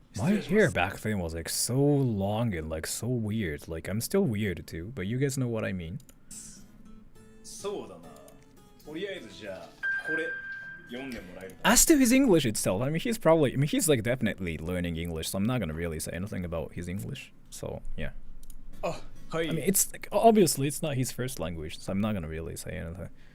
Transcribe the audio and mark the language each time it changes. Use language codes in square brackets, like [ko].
[en] My hair back then was like so long and like so weird. Like I'm still weird too, but you guys know what I mean. [ja] そうだな。とりあえずじゃあこれ読んでもらえる。 [en] As to his English itself, I mean he's like definitely learning English, so I'm not gonna really say anything about his English. So yeah. Oh, I mean it's like, obviously it's not his first language, so I'm not gonna really say anything.